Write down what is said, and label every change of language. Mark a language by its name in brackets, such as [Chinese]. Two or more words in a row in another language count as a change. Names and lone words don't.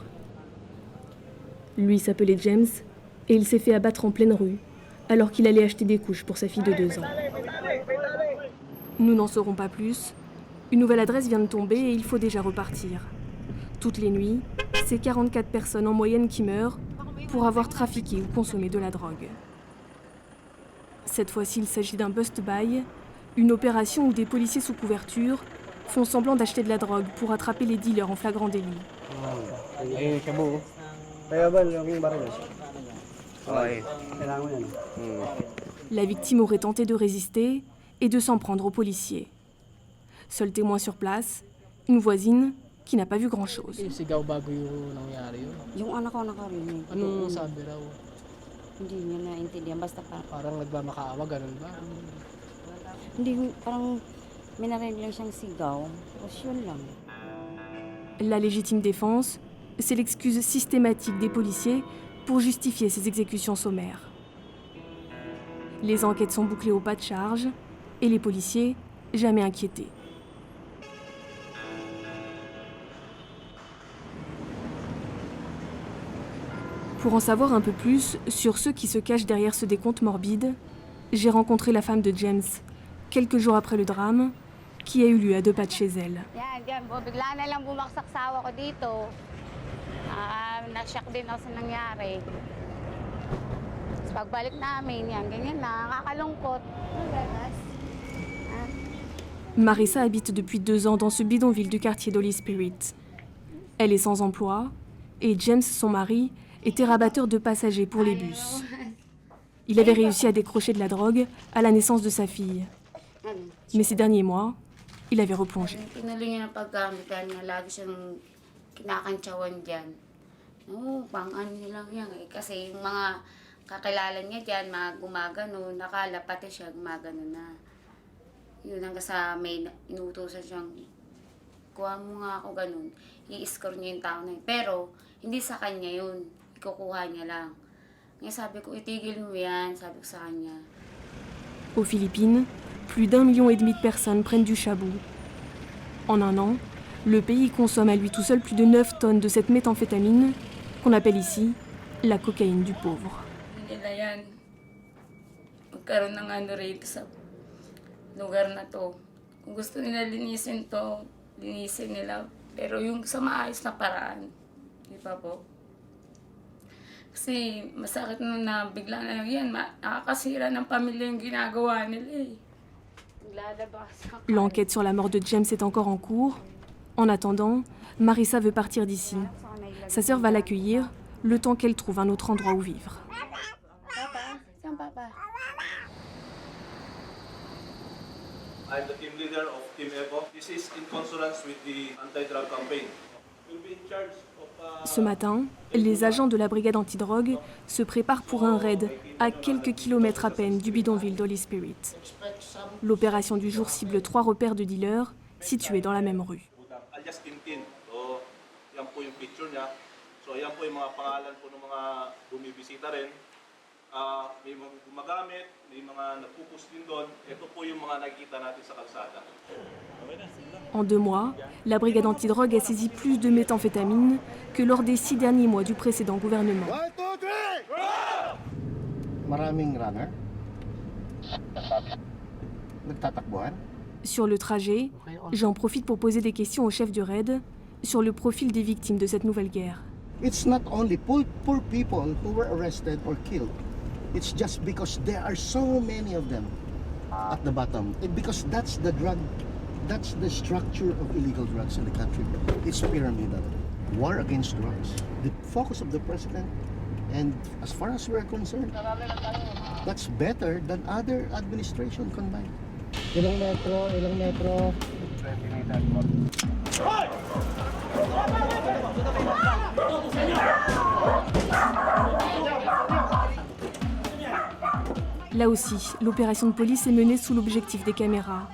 [French] Lui s'appelait James et il s'est fait abattre en pleine rue alors qu'il allait acheter des couches pour sa fille de 2 ans. Nous n'en saurons pas plus. Une nouvelle adresse vient de tomber et il faut déjà repartir. Toutes les nuits, c'est 44 personnes en moyenne qui meurent pour avoir trafiqué ou consommé de la drogue. Cette fois-ci, il s'agit d'un bust-buy, une opération où des policiers sous couverture font semblant d'acheter de la drogue pour attraper les dealers en flagrant délit. La victime aurait tenté de résister et de s'en prendre aux policiers. Seul témoin sur place, une voisine qui n'a pas vu grand-chose. [Filipino] Yung anak ko nakarinig. Anong sabi raw? Hindi niya naintindihan. Basta Parang nagmamakaawa, ganun ba? hindi, parang may narinig lang siyang sigaw. Tapos yun lang. [French] La légitime défense, c'est l'excuse systématique des policiers pour justifier ces exécutions sommaires. Les enquêtes sont bouclées au pas de charge et les policiers jamais inquiétés. Pour en savoir un peu plus sur ceux qui se cachent derrière ce décompte morbide, j'ai rencontré la femme de James, quelques jours après le drame, qui a eu lieu à 2 pas de chez elle. [Filipino] Yan po, bigla na lang bumaksak sa awa ko dito. Na-shock din ako sa nangyari. Tapos pagbalik namin, yan, ganyan na, nakakalungkot. [French] Marissa habite depuis 2 ans dans ce bidonville du quartier d'Holy Spirit. Elle est sans emploi et James, son mari, était rabatteur de passagers pour les bus. Il avait réussi à décrocher de la drogue à la naissance de sa fille. Mais ces derniers mois, il avait replongé. [Filipino] Tinuloy niya ng paggamit dahil nga lagi siyang kinakantsawan dyan. Oo, pang-ano niya lang yan eh. Kasi yung mga kakilala niya dyan, mga gumagano, nakala pati siya gumagano na. Yun hanggang sa may inutusan siyang, kuha mo nga ako ganun, i-score niya yung tao na yun. Pero hindi sa kanya yun, ikukuha niya lang. Ngayon sabi ko, itigil mo yan, sabi ko sa kanya. [French] Aux Philippines, plus d'1,5 million de personnes prennent du shabu. En 1 an, le pays consomme à lui tout seul plus de 9 tonnes de cette méthamphétamine qu'on appelle ici la cocaïne du pauvre. [Filipino] Nila yan. Magkaroon ng ano rito sa lugar na to. Kung gusto nila linisin to, linisin nila. Pero yung sa maayos na paraan, di ba po? Kasi masakit na bigla na yan, nakakasira ng pamilya yung ginagawa nila eh. [French] L'enquête sur la mort de James est encore en cours. En attendant, Marissa veut partir d'ici. Sa sœur va l'accueillir, le temps qu'elle trouve un autre endroit où vivre. [Filipino] Papa, saan papa? [English] I'm the team leader of Team EVO. This is in consonance with the anti-drug campaign. We'll be in charge of... [French] Ce matin, les agents de la brigade antidrogue se préparent pour un raid à quelques kilomètres à peine du bidonville d'Holy Spirit. L'opération du jour cible 3 repères de dealers situés dans la même rue. [Filipino] Alias Tintin. So, yan po yung picture niya. So, yan po yung mga pangalan po ng mga bumibisita rin. May mga gumagamit, may mga nagpupus din doon. Ito po yung mga nakikita natin sa kalsada. [French] En 2 mois, la brigade antidrogue a saisi plus de méthamphétamine que lors des 6 derniers mois du précédent gouvernement. [Filipino] Maraming runner. Nagtatakbuhan. [French] Sur le trajet, j'en profite pour poser des questions au chef du raid sur le profil des victimes de cette nouvelle guerre. [English] It's not only poor people who were arrested or killed. It's just because there are so many of them at the bottom. Because that's the structure of illegal drugs in the country. It's pyramidal. War against drugs. The focus of the president, and as far as we're concerned, that's better than other administration combined. [Filipino] Ilang metro. [French] Là aussi, l'opération de police est menée sous l'objectif des caméras.